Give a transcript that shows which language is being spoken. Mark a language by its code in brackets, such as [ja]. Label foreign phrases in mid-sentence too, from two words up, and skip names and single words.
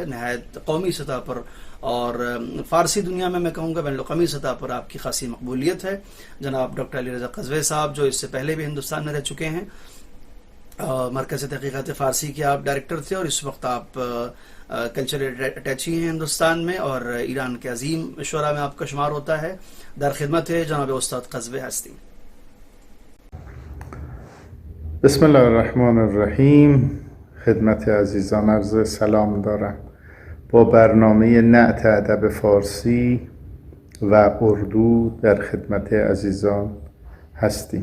[ur] نہایت قومی سطح پر اور فارسی دنیا میں کہوں گا بین الاقوامی سطح پر آپ کی خاصی مقبولیت ہے. جناب ڈاکٹر علی رضا قزوی صاحب جو اس سے پہلے بھی ہندوستان میں رہ چکے ہیں، مرکز تحقیقات فارسی کے آپ ڈائریکٹر تھے اور اس وقت آپ [en] cultural attaché [ur] ہیں ہندوستان میں، اور ایران کے عظیم شعراء میں آپ کا شمار ہوتا ہے. [fa] در خدمت ہے جناب استاد قزوی هستیم. [ar] بسم الله الرحمن الرحیم. [fa] خدمت عزیزان عرض سلام دارم. با برنامه نعت ادب فارسی و اردو در خدمت عزیزان هستیم.